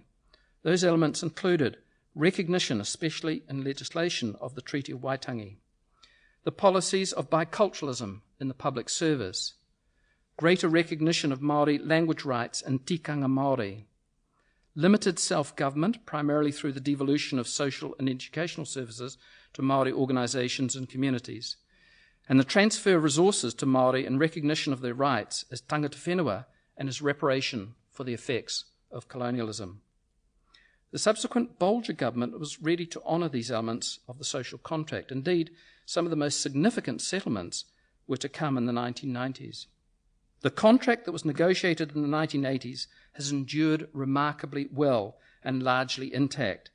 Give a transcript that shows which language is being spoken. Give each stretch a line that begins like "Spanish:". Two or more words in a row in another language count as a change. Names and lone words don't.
English: Those elements included recognition, especially in legislation, of the Treaty of Waitangi, the policies of biculturalism in the public service, greater recognition of Māori language rights and
Māori: tikanga Māori,
English: limited self-government, primarily through the devolution of social and educational services to Māori organisations and communities, and the transfer of resources to Māori in recognition of their rights as
Māori: tangata whenua
English: and as reparation for the effects of colonialism. The subsequent Bolger government was ready to honour these elements of the social contract. Indeed, some of the most significant settlements were to come in the 1990s. The contract that was negotiated in the 1980s has endured remarkably well and largely intact.